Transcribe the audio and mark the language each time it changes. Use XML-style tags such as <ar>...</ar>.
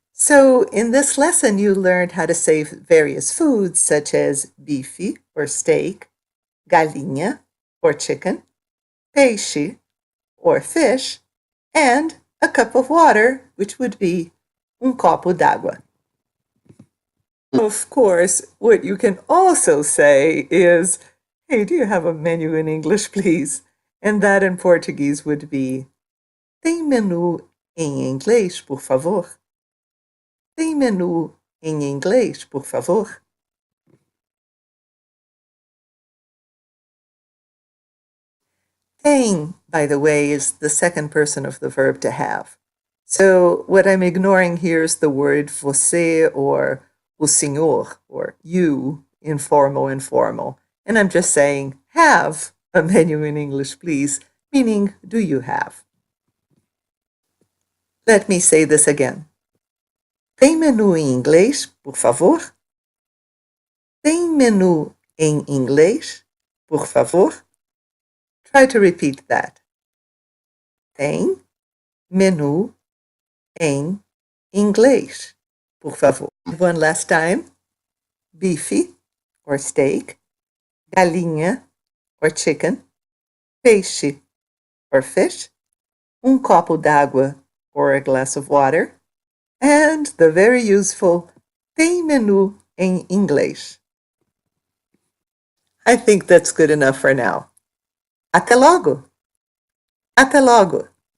<en>So in this lesson, you learned how to say various foods such as bife or steak, galinha or chicken, peixe or fish, and a cup of water, which would be copo d'água. Of course, what you can also say is, hey, do you have a menu in English, please? And that in Portuguese would be,</en> <pt>tem menu em inglês, por favor? Tem menu em inglês, por favor?</pt> <en>Tem, by the way, is the second person of the verb to have. So what I'm ignoring here is the word você or o senhor or you, informal. And I'm just saying, have a menu in English, please, meaning, do you have? Let me say this again.</en> <pt>Tem menu em inglês, por favor? Tem menu em inglês, por favor?</pt> <en>Try to repeat that.</en> <pt>Tem menu em inglês, por favor.</pt> <en>One last time. Bife or steak, galinha or chicken, peixe or fish, copo d'água or a glass of water, and the very useful</en> <pt>tem menu em inglês.</pt> <en>I think that's good enough for now.</en> <pt>Até logo! Até logo!</pt>